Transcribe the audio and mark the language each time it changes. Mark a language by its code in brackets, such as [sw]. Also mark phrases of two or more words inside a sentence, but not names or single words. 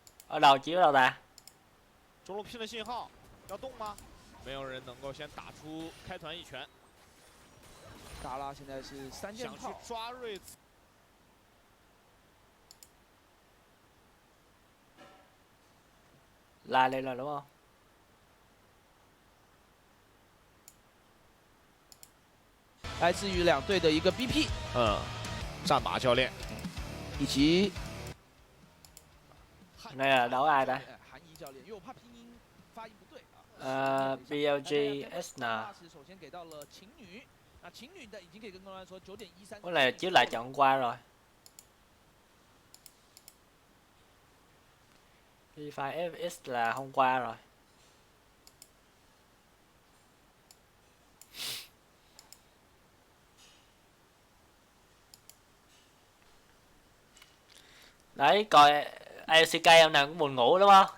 [vi] Ở đâu chiếu đâu ta? [zh] 中路拼了信号，要动吗？没有人能够先打出开团一拳。嘎拉现在是3件套，想去抓瑞兹。 [vi] La lên rồi đúng không? [zh] 来自于两队的一个 BP，战马教练，以及 [vi] Này là đấu ai đây? [zh] 韩怡教练，因为我怕拼音发音不对啊。 BLG SN. 首先给到了情侣，那情侣的已经可以跟公安说9:13。 [vi] Cái này chiếu lại trận hôm qua rồi. P5 FX là hôm qua rồi. Đấy, coi LCK hôm nào cũng buồn ngủ đúng không?